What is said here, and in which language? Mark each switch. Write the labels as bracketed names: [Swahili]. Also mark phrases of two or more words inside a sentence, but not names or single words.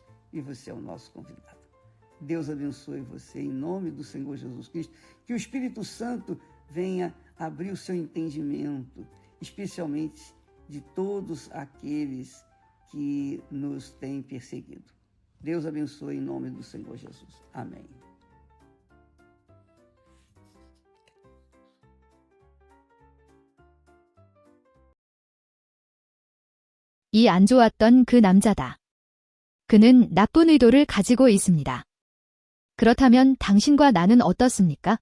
[Portuguese] E você é o nosso convidado. Deus abençoe você, em nome do Senhor Jesus Cristo. Que o Espírito Santo venha abrir o seu entendimento, especialmente de todos aqueles que nos têm perseguido. Deus abençoe em nome do Senhor Jesus. Amém. [Korean] 이 안 좋았던 그 남자다. 그는 나쁜 의도를 가지고 있습니다. 그렇다면 당신과 나는 어떻습니까?